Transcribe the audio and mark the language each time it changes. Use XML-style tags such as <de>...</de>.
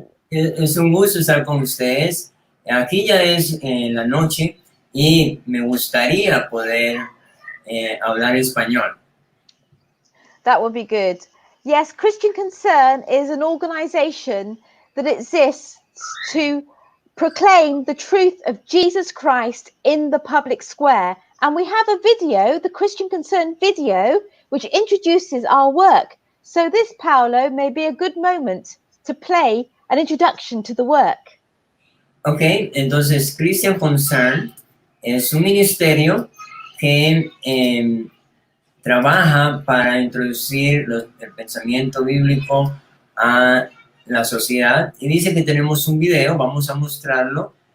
<es>Es un gusto estar con ustedes. Aquí ya es la noche y me gustaría poder hablar español.</es> <en>That would be good. Yes, Christian Concern is an organization that exists to proclaim the truth of Jesus Christ in the public square. And we have a video, the Christian Concern video, which introduces our work. So this, Paolo, may be a good moment to play an introduction to the work.</en> <es>Ok, entonces Christian Concern es un ministerio que trabaja para introducir el pensamiento bíblico a la sociedad y dice que tenemos un video, vamos a mostrarlo.</es>